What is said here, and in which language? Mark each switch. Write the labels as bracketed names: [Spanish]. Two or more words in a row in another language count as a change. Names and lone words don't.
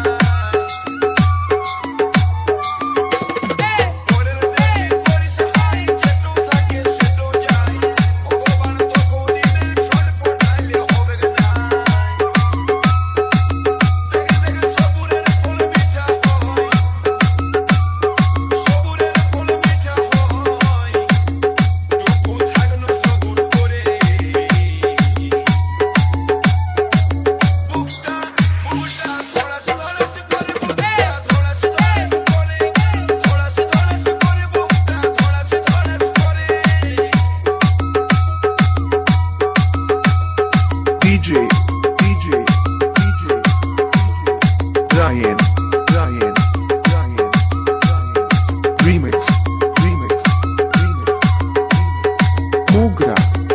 [Bangla] পরের দেখে করিস ভাই যেটু থাকে সেটু যায় ভগবান তোকেও দিবেন ছট ফোটালেও হবে না দেখে দেখে সবুরের ফুল মিঠা হয় সবুরের ফুল মিঠা হয় টুকু থাকলো সবুর করে বুকটা বুকটা ধড়াস ধড়াস করে বুকটা ধড়াস ধড়াস করে ধড়াস ধড়াস করে বুকটা ধড়াস ধড়াস করে [English] DJ, DJ, DJ, Ryan, Ryan, Ryan, Ryan, remix, remix, remix, remix, Mugra.